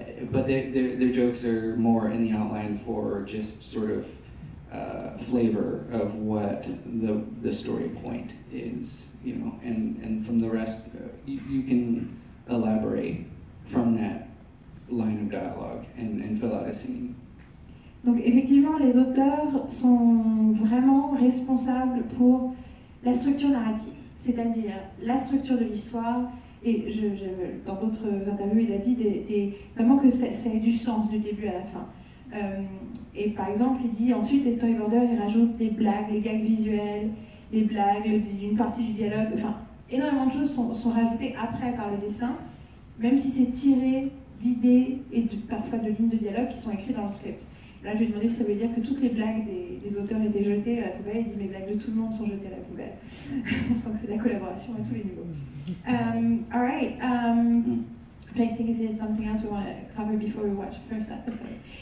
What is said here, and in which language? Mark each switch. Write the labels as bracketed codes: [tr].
[en] But their jokes are more in the outline for just sort of flavor of what the story point is, and from the rest, you can elaborate from that line of dialogue and fill out a scene. [fr] Donc effectivement, les auteurs sont vraiment responsables pour la structure narrative, c'est-à-dire la structure de l'histoire, et dans d'autres interviews, il a dit vraiment que ça ait du sens du début à la fin. Et par exemple, il dit ensuite, les storyboarders, ils rajoutent les blagues, les gags visuels, les blagues, une partie du dialogue, enfin, énormément de choses sont rajoutées après par le dessin, même si c'est tiré d'idées et parfois de lignes de dialogue qui sont écrites dans le script. Là, je lui ai demandé si ça veut dire que toutes les blagues des auteurs étaient jetées à la poubelle. Il dit mes blagues de tout le monde sont jetées à la poubelle. On sent que c'est de la collaboration à tous les niveaux. [en] All right. I think if there's something else we want to cover before we watch the first episode.